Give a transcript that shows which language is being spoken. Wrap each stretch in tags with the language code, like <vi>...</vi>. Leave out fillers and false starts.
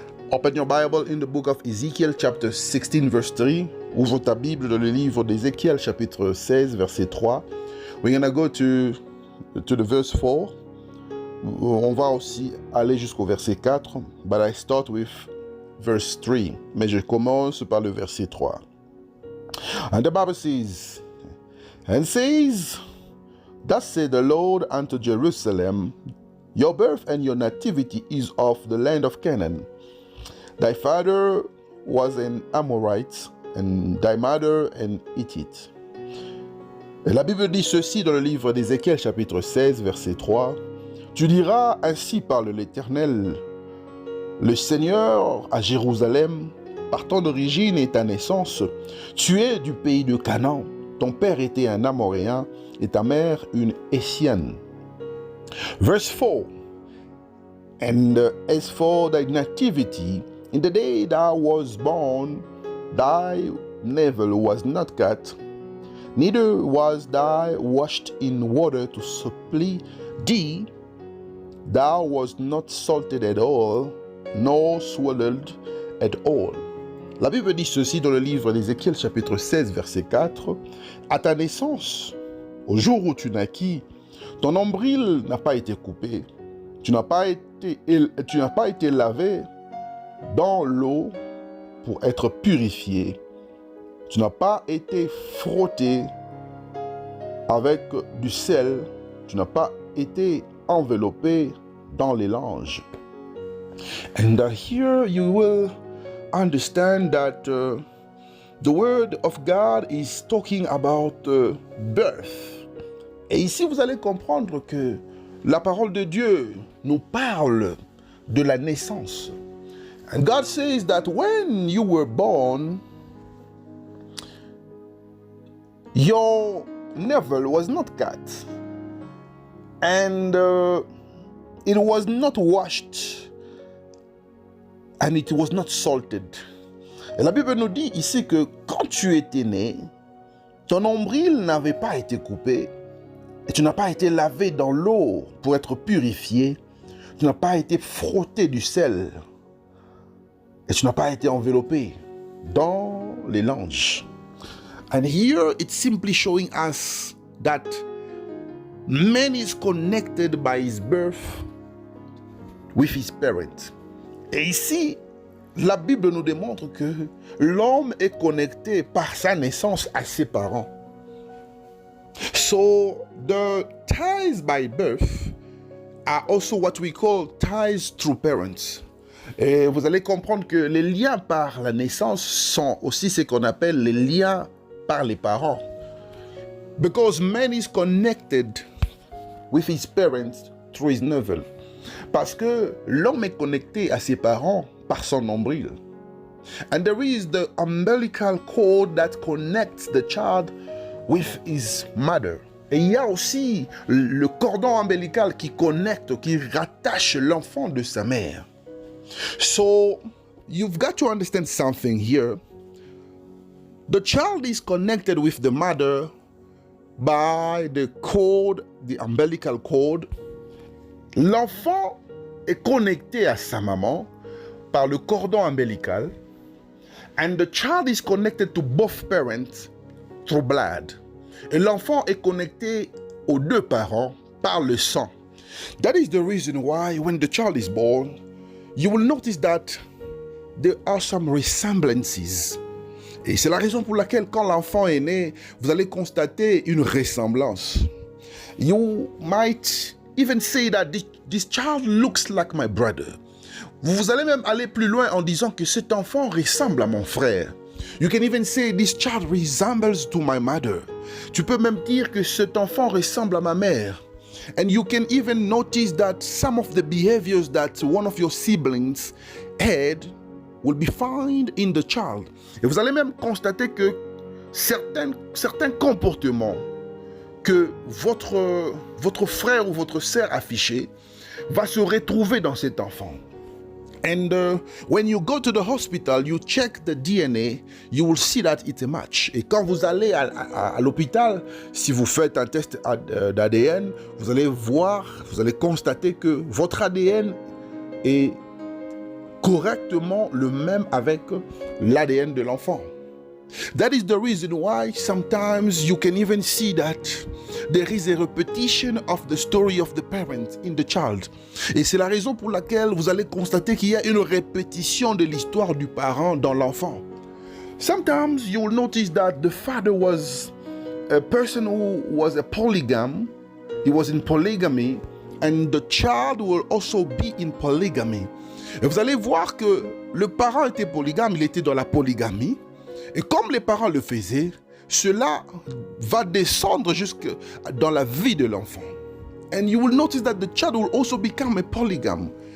<en>Open your Bible in the book of Ezekiel, chapter 16, verse 3.</en> <fr>Ouvre ta Bible dans le livre d'Ézéchiel, chapitre 16, verset 3.</fr> <en>We're going to go to the verse 4.</en> <fr>On va aussi aller jusqu'au verset 4.</fr> <en>But I start with verse 3.</en> <fr>Mais je commence par le verset 3.</fr> <en>And the Bible says, and says, thus said the Lord unto Jerusalem, your birth and your nativity is of the land of Canaan. Thy father was an Amorite, and thy mother an Hittite.</en> <fr>Et la Bible dit ceci dans le livre d'Ézéchiel, chapitre 16, verset 3. Tu diras, ainsi parle l'Éternel, le Seigneur à Jérusalem, par ton origine et ta naissance, tu es du pays de Canaan. Ton père était un Amoréen et ta mère une Hessienne.</fr> <en>Verse 4. And as for thy nativity, in the day thou was born, thy navel was not cut, neither was thou washed in water to supply thee. Thou was not salted at all, nor swallowed at all.</en> <fr>La Bible dit ceci dans le livre d'Ézéchiel, chapitre 16, verset 4. À ta naissance, au jour où tu naquis, ton nombril n'a pas été coupé. Tu n'as pas été lavé dans l'eau pour être purifié. Tu n'as pas été frotté avec du sel. Tu n'as pas été enveloppé dans les langes.</fr> <en>And here you will understand that the word of God is talking about birth.</en> <fr>Et ici vous allez comprendre que la parole de Dieu nous parle de la naissance.</fr> <en>And God says that when you were born, your navel was not cut, and it was not washed, and it was not salted.</en> <fr>Et la Bible nous dit ici que quand tu étais né, ton nombril n'avait pas été coupé, et tu n'as pas été lavé dans l'eau pour être purifié, tu n'as pas été frotté du sel, et tu n'as pas été enveloppé dans les langes.</fr> <en>And here it's simply showing us that man is connected by his birth with his parents.</en> <fr>Et ici, la Bible nous démontre que l'homme est connecté par sa naissance à ses parents.</fr> <en>So the ties by birth are also what we call ties through parents.</en> <fr>Et vous allez comprendre que les liens par la naissance sont aussi ce qu'on appelle les liens par les parents.</fr> <en>Because man is connected with his parents through his navel.</en> <fr>Parce que l'homme est connecté à ses parents par son nombril.</fr> <en>And there is the umbilical cord that connects the child with his mother.</en> <fr>Et il y a aussi le cordon ombilical qui connecte, qui rattache l'enfant de sa mère.</fr> <en>So, you've got to understand something here. The child is connected with the mother by the cord, the umbilical cord.</en> <fr>L'enfant est connecté à sa maman par le cordon ombilical.</fr> <en>And the child is connected to both parents through blood.</en> <fr>Et l'enfant est connecté aux deux parents par le sang.</fr> <en>That is the reason why when the child is born, you will notice that there are some resemblances</en> <fr>Et c'est la raison pour laquelle quand l'enfant est né, vous allez constater une ressemblance.</fr> <en>You might even say that this child looks like my brother.</en> <fr>Vous allez même aller plus loin en disant que cet enfant ressemble à mon frère.</fr> <en>You can even say this child resembles to my mother.</en> <fr>Tu peux même dire que cet enfant ressemble à ma mère.</fr> <en>And you can even notice that some of the behaviors that one of your siblings had will be found in the child.</en> <fr>Et vous allez même constater que certains comportements que votre frère ou votre sœur affichait va se retrouver dans cet enfant.</fr> <en>And when you go to the hospital, you check the DNA, you will see that it's a match.</en> <fr>Et quand vous allez à l'hôpital, si vous faites un test d'ADN, vous allez constater que votre ADN est correctement le même avec l'ADN de l'enfant.</fr> <en>That is the reason why sometimes you can even see that there is a repetition of the story of the parent in the child.</en> <fr>Et c'est la raison pour laquelle vous allez constater qu'il y a une répétition de l'histoire du parent dans l'enfant.</fr> <en>Sometimes you will notice that the father was a person who was a polygam. He was in polygamy, and the child will also be in polygamy.</en> <fr>Et vous allez voir que le parent était polygame, il était dans la polygamie. Et comme les parents le faisaient, cela va descendre jusque dans la vie de l'enfant.</fr> <en>And you will notice that the child will also become a polygam.</en>